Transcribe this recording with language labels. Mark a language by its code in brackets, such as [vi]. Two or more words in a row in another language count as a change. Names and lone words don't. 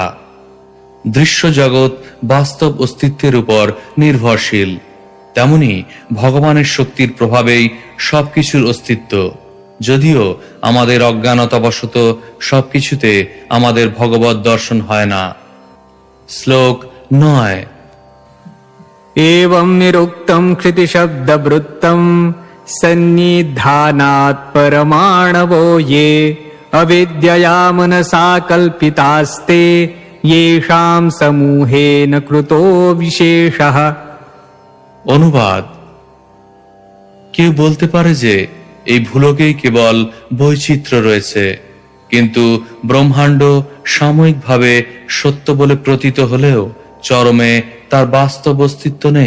[bn] দৃশ্য জগৎ বাস্তব অস্তিত্বের উপর নির্ভরশীল, তেমনি ভগবানের শক্তির প্রভাবেই সবকিছুর অস্তিত্ব, যদিও আমাদের অজ্ঞানতাবশত সবকিছুতে আমাদের ভগবত দর্শন হয় না। শ্লোক 9। [sa] एवं निरुक्तं कृतिशब्दवृत्तं सन्निधानात् परमाणवो ये अविद्यया मनसा कल्पितास्ते येषां समूहेन कृतो विशेषः। [bn] অনুবাদ: কেউ বলতে পারে যে এই ভূলোকেই কেবল বৈচিত্র্য রয়েছে, কিন্তু ব্রহ্মাণ্ড সাময়িকভাবে সত্য বলে প্রতীত হলেও চরমে তার বাস্তব অস্তিত্ব নেই।